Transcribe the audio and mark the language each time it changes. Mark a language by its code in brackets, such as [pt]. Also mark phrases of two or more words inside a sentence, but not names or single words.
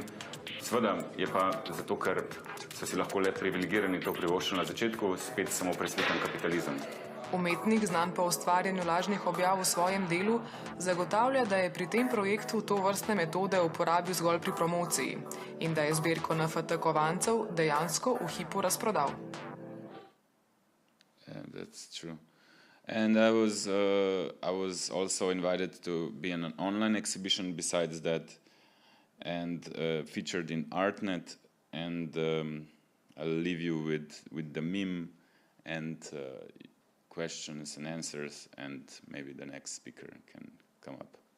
[sl] Seveda je pa zato, ker so si lahko le privilegirani to privoščili na začetku, spet samo preslikan kapitalizem. Umetnik, znan po ustvarjanju lažnih objav v svojem delu, zagotavlja, da je pri tem projektu to vrstne metode uporabil zgolj pri promociji in da je zbirko NFT kovancev dejansko v hipu razprodal. [en] Yeah, that's true. And I was also invited to be in an online exhibition besides that, and featured in ArtNet, and I'll leave you with the meme and questions and answers, and maybe the next speaker can come up.